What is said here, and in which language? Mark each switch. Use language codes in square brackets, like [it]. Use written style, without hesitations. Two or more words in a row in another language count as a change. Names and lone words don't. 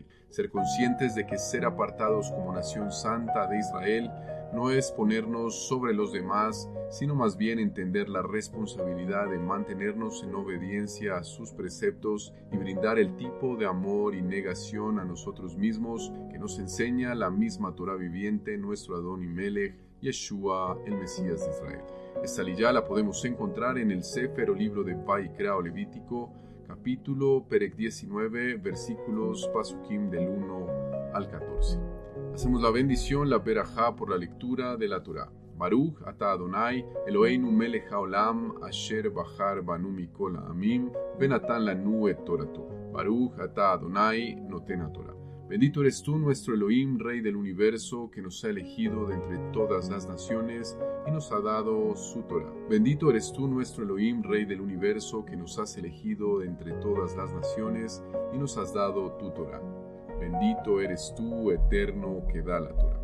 [es] Ser conscientes de que ser apartados como nación santa de Israel no es ponernos sobre los demás, sino más bien entender la responsabilidad de mantenernos en obediencia a sus preceptos y brindar el tipo de amor y negación a nosotros mismos que nos enseña la misma Torah viviente, nuestro Adón y Melech, Yeshua, el Mesías de Israel. Esta aliyá la podemos encontrar en el Sefer o libro de Vaikra o Levítico, capítulo Perek 19, versículos Pasukim del 1 al 14. Hacemos la bendición, la berajá por la lectura de la Torá. [he] ברוך אתה אדוני, אלוהינו מלך העולם, אשר בחר בנו מכל העמים, ונתן לנו את תורתו. ברוך אתה אדוני, נותן התורה. [es] Bendito eres tú, nuestro Elohim, Rey del universo, que nos ha elegido de entre todas las naciones y nos ha dado su Torah. Bendito eres tú, nuestro Elohim, Rey del universo, que nos has elegido de entre todas las naciones y nos has dado tu Torah. Bendito eres tú, eterno, que da la Torah.